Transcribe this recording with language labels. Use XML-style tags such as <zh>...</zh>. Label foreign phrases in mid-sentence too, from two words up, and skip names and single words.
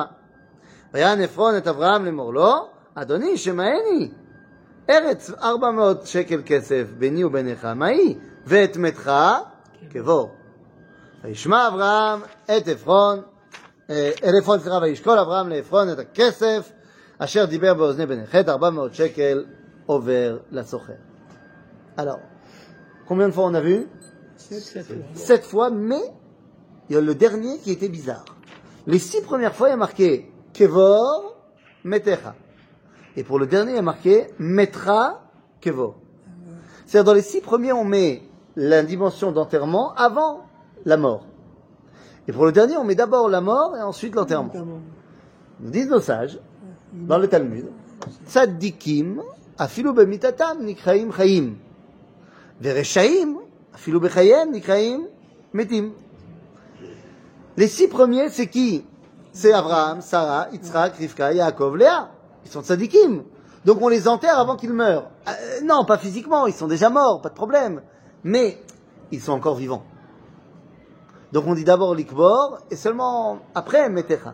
<he>ויען עפרון את אברהם לאמור לו אדוני שמעני ארץ 400 שקל כסף ביני וביניך, מהי? ואת מתך קבור. וישמע אברהם את עפרון, וישקול אברהם לעפרון את הכסף, אשר דיבר באוזני בני חת, 400 שקל עובר לסוחר.</he> <fr>Alors, combien de fois on a vu? 7 fois, mais il y a le dernier qui était bizarre. Les 6 premières fois, il y a marqué</fr> <he>קבור מתך.</he> <fr>Et pour le dernier, il y a marqué</fr> <he>מתך קבור.</he> <fr>C'est-à-dire, dans les 6 premiers, on met la dimension d'enterrement avant la mort. Et pour le dernier, on met d'abord la mort et ensuite l'enterrement. Nous disent nos sages, dans le Talmud,</fr> <he>צדיקים אפילו במיתתם נקראים חיים. ורשעים אפילו בחייהם נקראים מתים.</he> <fr>Les 6 premiers, c'est qui? C'est Abraham, Sarah, Yitzhak, Rivka, Yaakov, Léa. Ils sont tzadikim. Donc on les enterre avant qu'ils meurent. Non, pas physiquement, ils sont déjà morts, pas de problème. Mais ils sont encore vivants. Donc on dit d'abord l'ikbor et seulement après metecha.</fr>